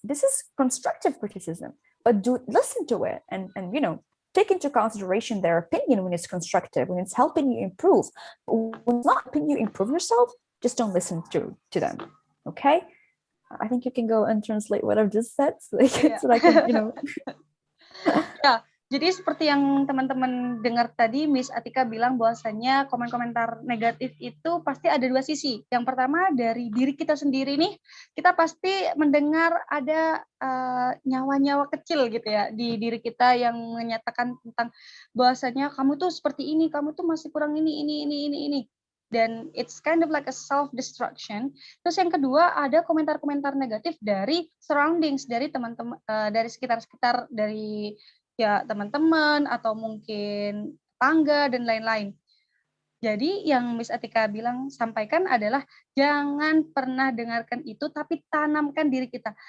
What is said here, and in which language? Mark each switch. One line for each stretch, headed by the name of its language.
English: This is constructive criticism, but listen to it and take into consideration their opinion when it's constructive, when it's helping you improve. But when it's not helping you improve yourself, just don't listen to them. Okay, I think you can go and translate what I've just said, so I can Yeah.
Indonesian: Jadi seperti yang teman-teman dengar tadi, Miss Atika bilang bahwasannya komen-komentar negatif itu pasti ada dua sisi. Yang pertama dari diri kita sendiri nih, kita pasti mendengar ada nyawa-nyawa kecil gitu ya di diri kita yang menyatakan tentang bahwasannya kamu tuh seperti ini, kamu tuh masih kurang ini. Dan
English: it's kind of like a self-destruction.
Indonesian: Terus yang kedua ada komentar-komentar negatif dari surroundings, dari teman-teman, dari sekitar-sekitar, dari ya teman-teman atau mungkin tangga dan lain-lain. Jadi yang Miss Atika bilang sampaikan adalah jangan pernah dengarkan itu tapi tanamkan diri kita.